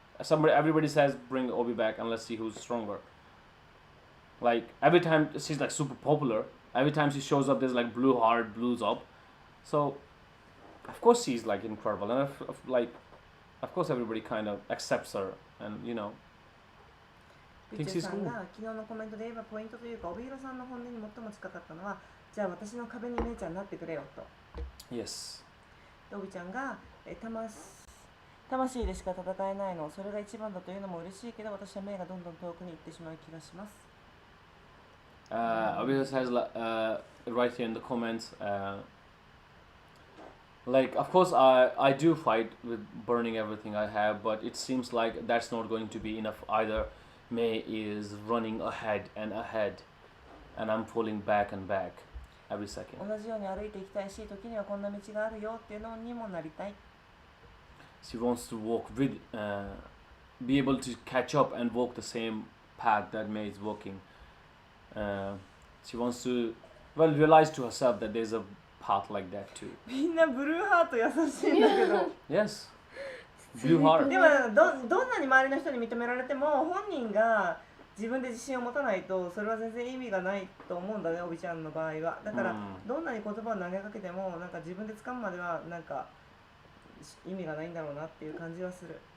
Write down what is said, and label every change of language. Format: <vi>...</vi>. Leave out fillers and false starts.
<en>Everybody says bring Obi back and let's see who's stronger. Like every time she's like super popular. Every time she shows up, there's like blue heart, blues up. So of course she's like incredible, and of course everybody kind of accepts her, and you know.</en> <ja>ピッチェさんが昨日のコメントで言えばポイントというか、帯広さんの本音に最も近かったのは、じゃあ私の壁にめいちゃんになってくれよと。</ja> <en>Yes.</en> <ja>で、帯ちゃんが魂でしか戦えないの、それが一番だというのも嬉しいけど、私は目がどんどん遠くに行ってしまう気がします。</ja> <en>Obviously says right here in the comments, like of course I do fight with burning everything I have, but it seems like that's not going to be enough either. May is running ahead, and I'm falling back and back every second.</en> <ja>同じように歩いていきたいし、時にはこんな道があるよっていうのにもなりたい。</ja> <en>She wants to walk with, be able to catch up and walk the same path that May is walking. She wants to, realize to herself that there's a path like that too.</en> <ja>みんなブルーハート優しいんだけど。</ja> <en>Yes. Blue heart.</en> <ja>でもどんなに周りの人に認められても本人が自分で自信を持たないとそれは全然意味がないと思うんだね、おびちゃんの場合は。だからどんなに言葉を投げかけてもなんか自分で掴むまではなんか意味がないんだろうなっていう感じはする。</ja>